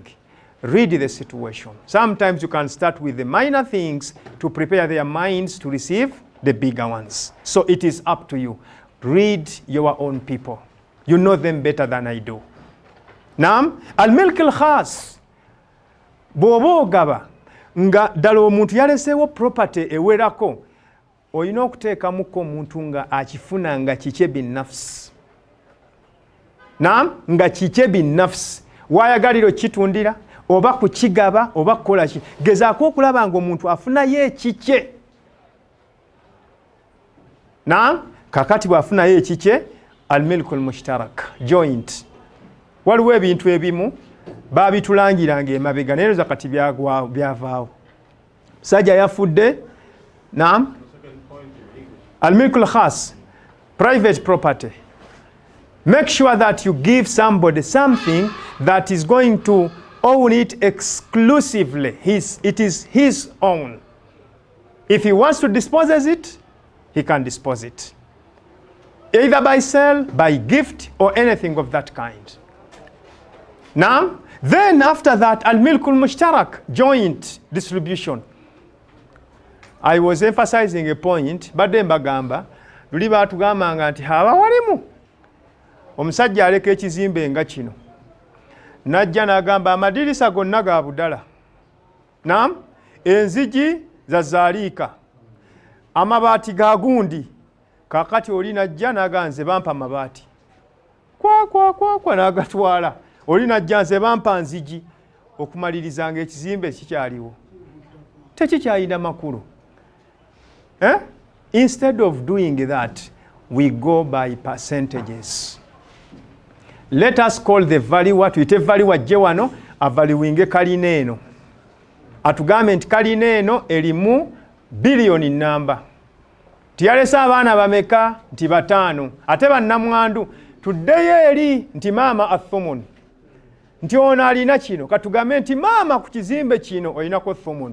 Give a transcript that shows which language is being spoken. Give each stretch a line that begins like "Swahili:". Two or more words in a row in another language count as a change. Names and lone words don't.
English: Read the situation. Sometimes you can start with the minor things to prepare their minds to receive the bigger ones. So it is up to you. Read your own people. You know them better than I do.
Arabic: Naam, al-milk al-khas.
Ganda: Bw'oba ogaba nga ddala omuntu yaleseewo property ewerako, olina okuteekamuko omuntu nga akifuna nga kikye binnafsi. Naam, nga kikye binnafsi. Waayagalira okitundira, oba kukigaba, oba kukola ki. Gezaako okulaba nga omuntu afunayo ekikye. Naam, kakati bw'afunayo ekikye,
Arabic: al-milku al-mushtarak,
English: joint.
Ganda: Waliwo ebintu ebimu baabitulangiranga emabega naye za kati byavaawo. Sajja yafudde. Naam,
Arabic: al-milku al-khas,
English: private property. Make sure that you give somebody something that is going to own it exclusively. It is his own. If he wants to dispose of it, he can dispose it. Either by sale, by gift, or anything of that kind. Now, then after that,
Arabic: al-milkul mushtarak,
English: joint distribution. I was emphasizing a point,
Ganda: badde mbagamba, luli baatugambanga nti haba walimu. Omusajja aleka ekizimbe nga kino. Najja n'agamba amadirisa gonna ga budala. Naam, enzigi za zaaliika. Amabaati ga gundi. Kakati oli najja n'agamba nze bampa amabaati. Kwa n'agatwala. Oli najja nze bampa nzigi. Okumalirizanga ekizimbe kikyaliwo. Tekikyalina makulu.
English: Instead of doing that, we go by percentages. Let us call the value what we take value
Ganda: wajje wano avaluinge kalina eno. Atugambe nti kalina eno erimu billion namba. Tiyalesa abaana bameka nti 5. Ate bannamwandu tuddeyo eri nti maama athumun. Nti ono alina kino katugambe nti maama ku kizimbe kino olinako thumun.